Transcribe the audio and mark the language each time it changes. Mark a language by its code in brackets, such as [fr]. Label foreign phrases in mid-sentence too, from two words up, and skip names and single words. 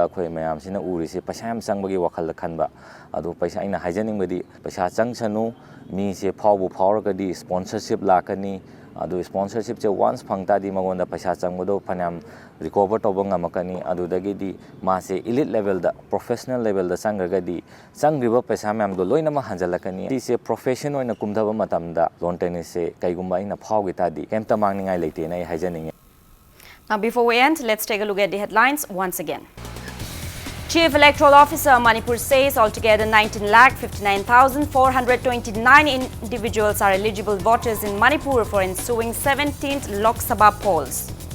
[mni] ꯑꯩꯈꯣꯏ ꯃꯌꯥꯝꯁꯤꯅ ꯎꯔꯤꯁꯦ ꯄꯩꯁꯥ ꯌꯥꯝ ꯆꯪꯕꯒꯤ ꯋꯥꯈꯜꯗ ꯈꯟꯕ ꯑꯗꯣ ꯄꯩꯁꯥ ꯑꯩꯅ ꯍꯥꯏꯖꯅꯤꯡꯕꯗꯤ ꯄꯩꯁꯥ ꯆꯪꯁꯅꯨ ꯃꯤꯁꯦ ꯐꯥꯎꯕꯨ ꯐꯥꯎꯔꯒꯗꯤ ꯁ꯭ꯄꯣꯟꯁꯔꯁꯤꯞ ꯂꯥꯛꯀꯅꯤ ꯑꯗꯨ ꯁ꯭ꯄꯣꯟꯁꯔꯁꯤꯞꯁꯦ ꯋꯥꯟꯁ ꯐꯪ ꯇꯥꯔꯗꯤ ꯃꯉꯣꯟꯗ ꯄꯩꯁꯥ ꯆꯪꯕꯗꯣ ꯐꯅꯌꯥꯝ ꯔꯤꯀꯣꯚꯔ ꯇꯧꯕ ꯉꯝꯃꯛꯀꯅꯤ ꯑꯗꯨꯗꯒꯤꯗꯤ ꯃꯥꯁꯦ [en] elite level professional level [mni] ꯆꯪꯈ꯭ꯔꯒꯗꯤ ꯆꯪꯈ꯭ꯔꯤꯕ ꯄꯩꯁꯥ ꯃꯌꯥꯝꯗꯣ ꯂꯣꯏꯅꯃꯛ ꯍꯟꯖꯜꯂꯛꯀꯅꯤ ꯁꯤꯁꯦ ꯄ꯭ꯔꯣꯐꯦꯁꯟ ꯑꯣꯏꯅ ꯀꯨꯝꯊꯕ ꯃꯇꯝꯗ [en] lawn tennis [mni] ꯀꯩꯒꯨꯝꯕ ꯑꯩꯅ ꯐꯥꯎꯈꯤ ꯇꯥꯔꯗꯤ ꯀꯩꯝꯇ ꯃꯥꯡꯅꯤꯡꯉꯥꯏ ꯂꯩꯇꯦꯅ ꯑꯩ ꯍꯥꯏꯖꯅꯤꯡꯉꯤ. [en] Now before we end, let's take a look at the headlines once again. Chief Electoral Officer Manipur says altogether 19,59,429 individuals are eligible voters in Manipur for ensuing 17th Lok Sabha polls.